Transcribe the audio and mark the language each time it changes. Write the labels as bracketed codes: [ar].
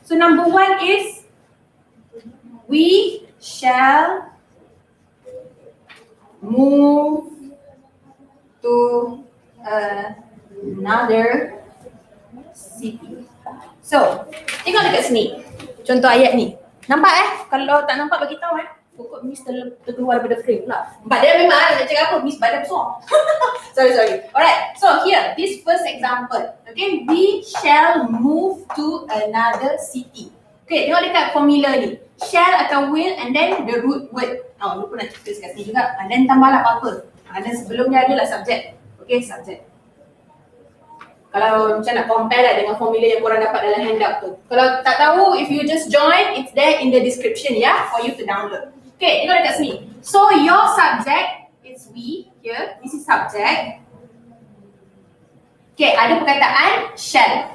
[en] So number one is we shall move to another city. [ms] So, tengok dekat sini. Contoh ayat ni. Nampak Kalau tak nampak bagi tahu Pokok Miss terkeluar daripada frame pula. Sebab dia memang nak cakap apa, Miss badan besar. Sorry. [en] Alright, so here, this first example. Okay, we shall move to another city. [ms] Okay, tengok dekat formula ni. Shall atau will [en] and then the root word. [ms] Lupa nak cerita kat sini juga. [en] And then [ms] tambahlah apa-apa. Dan sebelumnya adalah subject. Okay, subject. Kalau macam nak compare lah dengan formula yang korang dapat dalam handout tu. Kalau tak tahu, [en] if you just join, it's there in the description ya, for you to download. [ms] Okay, tengok dekat sini. [en] So your subject is we here. This is subject. Okay, [ms] ada perkataan [en] shall.